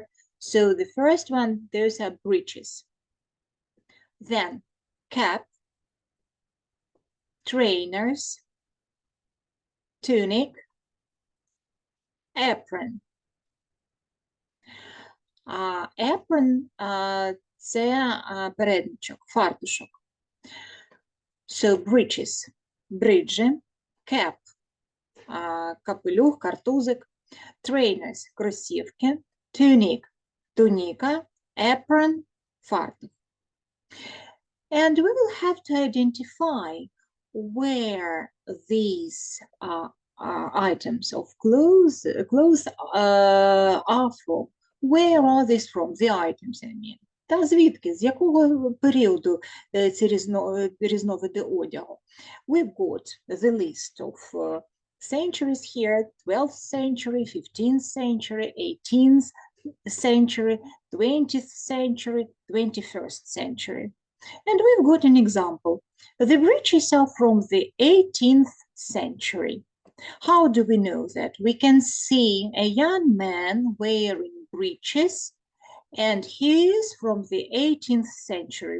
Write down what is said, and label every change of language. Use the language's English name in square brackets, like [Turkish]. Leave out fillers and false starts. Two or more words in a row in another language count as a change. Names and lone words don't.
[English] So the first one, those are breeches. Then cap, trainers, tunic, apron. Apron – [Ukrainian] це передничок, фартушок. [English] So breeches, бриджі, cap, [Ukrainian] капелюх, картузик, [English] trainers, кросівки, tunic, туніка, apron, фартух. And we will have to identify where these items of clothes are from. Where are these from? The items, I mean. [Ukrainian] Та звідки, з якого періоду ці різновиди одягу? [English] We've got the list of centuries here, 12th century, 15th century, 18th century, 20th century, 21st century. And we've got an example. The breeches are from the 18th century. How do we know that? We can see a young man wearing breeches, and he is from the 18th century.